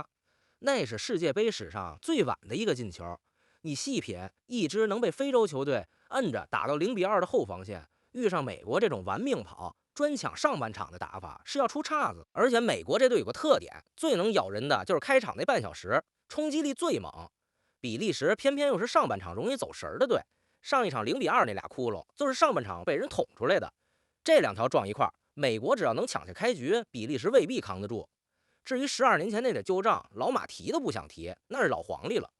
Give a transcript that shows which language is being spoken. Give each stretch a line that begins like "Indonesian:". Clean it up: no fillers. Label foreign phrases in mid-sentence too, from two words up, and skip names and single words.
Chinese: 那是世界杯史上最晚的一个进球。你细品，一支能被非洲球队摁着打到0-2的后防线，遇上美国这种玩命跑、专抢上半场的打法，是要出岔子。而且美国这队有个特點，最能咬人的就是開場那半小時，衝擊力最猛。比利時偏偏又是上半場容易走神的隊，上一場0-2那倆窟窿就是上半場被人捅出來的。這兩條撞一塊，美國只要能搶下開局，比利時未必扛得住。至於12年前那點舊賬，老馬提都不想提，那是老黃歷了。